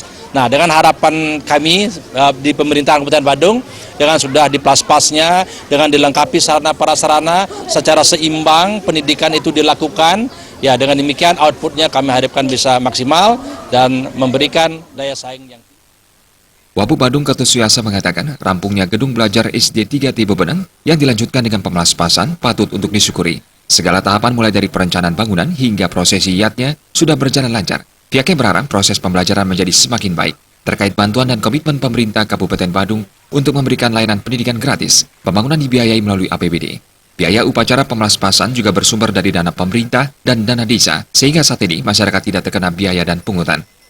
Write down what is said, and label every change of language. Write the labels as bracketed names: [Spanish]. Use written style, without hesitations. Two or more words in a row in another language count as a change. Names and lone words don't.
[Indonesian] Nah, dengan harapan kami di pemerintahan Kabupaten Badung, dengan sudah diplaspasnya, dengan dilengkapi sarana prasarana secara seimbang, pendidikan itu dilakukan, ya dengan demikian outputnya kami harapkan bisa maksimal dan memberikan daya saing yang tinggi. Wapub Badung Ketut Suyase mengatakan rampungnya gedung belajar SD 3 Tibu Beneng yang dilanjutkan dengan pemelaspasan patut untuk disyukuri. Segala tahapan mulai dari perencanaan bangunan hingga prosesi iatnya sudah berjalan lancar. Pihaknya berharap proses pembelajaran menjadi semakin baik. Terkait bantuan dan komitmen pemerintah Kabupaten Badung untuk memberikan layanan pendidikan gratis, pembangunan dibiayai melalui APBD. Biaya upacara pemelaspasan juga bersumber dari dana pemerintah dan dana desa, sehingga saat ini masyarakat tidak terkena biaya dan pungutan.